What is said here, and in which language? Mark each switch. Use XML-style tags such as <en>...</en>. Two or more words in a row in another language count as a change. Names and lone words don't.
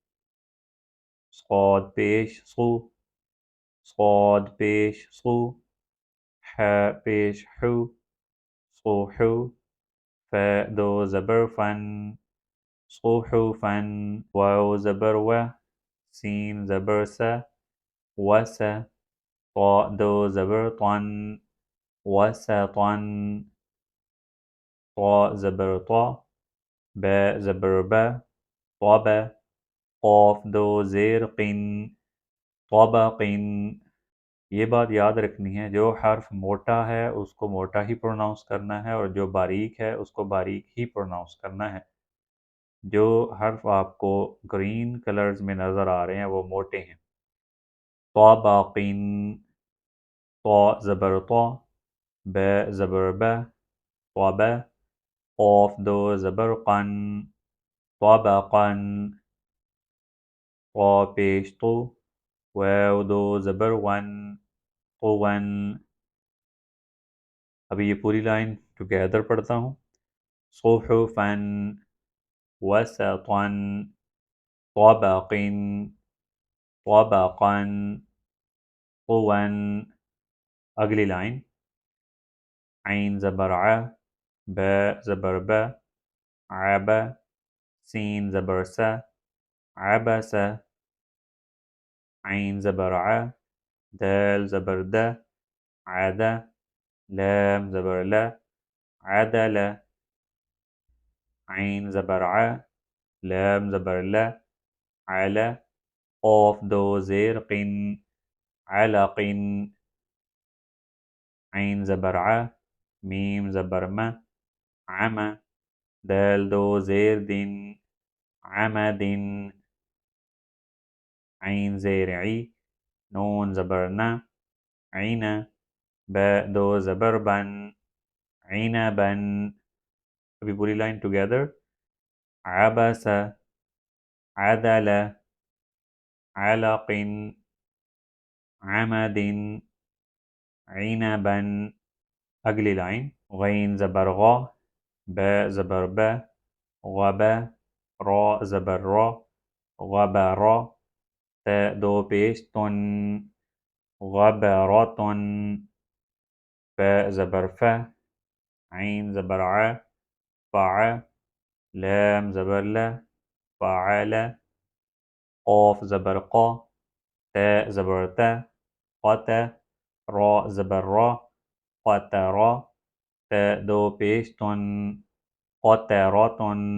<ur>صاد پیش صو، صاد پیش صو، ح پیش حو، صوحو، ف دو زبر فن، صحفن، واو زبر و، سین زبر س، وس، طا دو زبر طن، وسطن، طا زبر طا، با زبر با، طب، قاف دو زیر قن، طبقن۔ یہ بات یاد رکھنی ہے، جو حرف موٹا ہے اس کو موٹا ہی پروناؤنس کرنا ہے اور جو باریک ہے اس کو باریک ہی پروناؤنس کرنا ہے۔ جو حرف آپ کو</ur> <en>green colours</en> <ur>میں نظر آ رہے ہیں وہ موٹے ہیں۔ طبقن، طا زبر طا، با زبر با، طب، قاف دو زبر قن، طبقن، طا پیش طو، واو دو زبر ون، طون۔ ابھی یہ پوری</ur> <en>line together</en> <ur>پڑھتا ہوں۔</ur> <ar>صحفن، وسطن، طبقن، طبقن، طون۔</ar> <ur>اگلی لائن۔ عین زبر ع، با زبر با، عب، سین زبر س، عبس، عین زبر ع، دال زبر د، عد، لام زبر ل، عدل، عین زبر ع، لام زبر ل، عل، قاف دو زیر قن، علقن، عین زبر ع، میم زبر م، عم، دال دو زیر دن، عمدن، عین زیر عی، نون زبر ن، عین، با دو زبر بن، عنبن۔ ابھی پوری</ur> <en>line together.</en> <ar>عبس، عدل، علق، عمد، عنبن۔</ar> <ur>اگلی لائن۔ غین زبر غ، با زبر با، غب، را زبر را، غبر، ت دو پیش تن، غبرتن، ف زبر ف، عین زبر ع، فع، لام زبر ل، فعل، قاف زبر قا، ت زبر ت، قت، را زبر را، قترا، ت دو پیش تن، قترتن،</ur>